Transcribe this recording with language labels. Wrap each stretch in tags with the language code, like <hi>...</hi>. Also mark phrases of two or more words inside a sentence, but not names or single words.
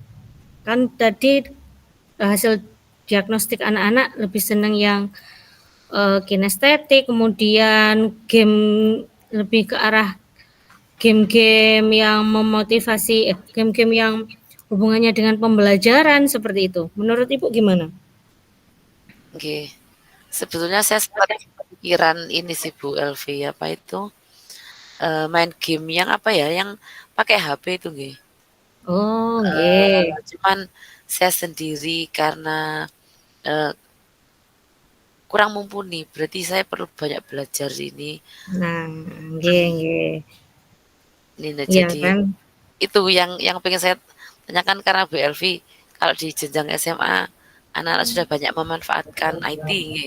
<id>Kan tadi hasil diagnostik anak-anak lebih senang yang kinestetik, kemudian game lebih ke arah game-game yang memotivasi game-game yang hubungannya dengan pembelajaran seperti itu. Menurut Ibu gimana? Nggih. Sebetulnya saya sempat kepikiran ini sih Bu Elvi, apa itu, main game yang apa ya, yang pakai HP itu nggih. Oh, nggih. Cuman saya sendiri karena, eee, kurang mumpuni, berarti saya perlu banyak belajar ini. Nah,</id> <jv>nggih nggih.</jv> <id>Nah, Iya jadi kan? itu yang pengen saya tanyakan karena Bu Elvi, kalau di jenjang SMA, anak-anak sudah banyak memanfaatkan IT nggih,</id>